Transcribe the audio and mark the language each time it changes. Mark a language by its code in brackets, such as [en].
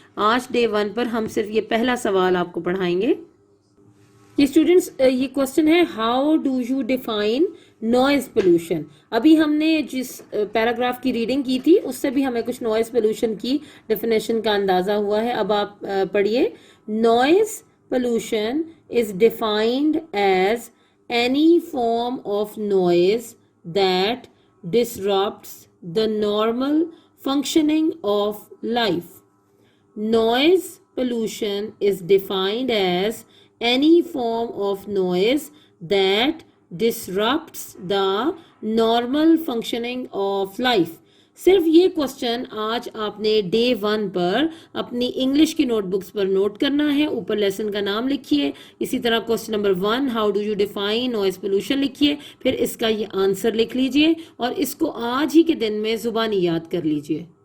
[ur] آج ڈے 1 پر ہم صرف یہ پہلا سوال آپ کو پڑھائیں گے. یہ اسٹوڈنٹس، یہ کوسچن ہے [en] How do you define noise pollution. [ur] ابھی ہم نے جس پیراگراف کی ریڈنگ کی تھی اس سے بھی ہمیں کچھ نوائز پولوشن کی ڈیفینیشن کا اندازہ ہوا ہے. اب آپ پڑھیے. [en] Noise pollution is defined as any form of noise that disrupts the normal functioning of life. Noise pollution is defined as any form of noise that disrupts the normal functioning of life. [ur] صرف یہ question آج آپ نے day 1 پر اپنی English کی note books پر note کرنا ہے. اوپر لیسن کا نام لکھیے. اسی طرح question number 1 [en] how do you define noise pollution [ur] لکھیے. پھر اس کا یہ آنسر لکھ لیجئے اور اس کو آج ہی کے دن میں زبانی یاد کر لیجئے.